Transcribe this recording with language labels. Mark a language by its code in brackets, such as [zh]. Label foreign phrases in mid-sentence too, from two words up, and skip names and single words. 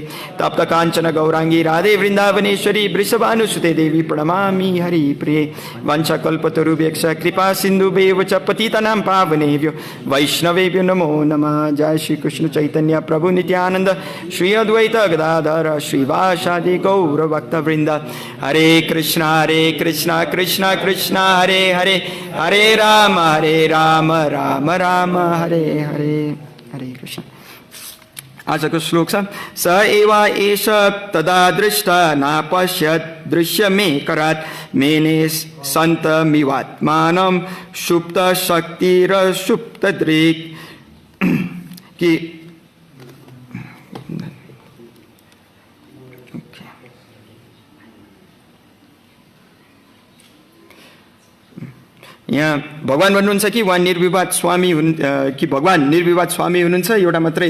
[sa] तप्त कांचन गौरांगी राधे वृंदावनेश्वरी वृषभानुसुते देवी प्रणमामि हरि प्रिये। वंशकल्पतरुभ्यश्च कृपा सिन्धुभ्येव च पतितानां पावनेभ्यो वैष्णवेभ्यो नमो नमः। जय श्री कृष्ण चैतन्य प्रभु नित्यानंद श्री अद्वैत गदाधर श्रीवासादि गौर भक्तवृंद। हरे कृष्णा कृष्णा कृष्णा हरे हरे, हरे राम राम राम हरे हरे। हरे कृष्ण। [ne] आजको श्लोक छ। [sa] स एव एष तदा दृष्ट नापश्यत् दृश्य मे करात् मेने सन्तमिवात्मानं सुप्त शक्तिर सुप्त दृक्। [ne] कि यहाँ भगवान भन्नुहुन्छ कि उहाँ निर्विवाद स्वामी कि भगवान निर्विवाद स्वामी हुनुहुन्छ, एउटा मात्रै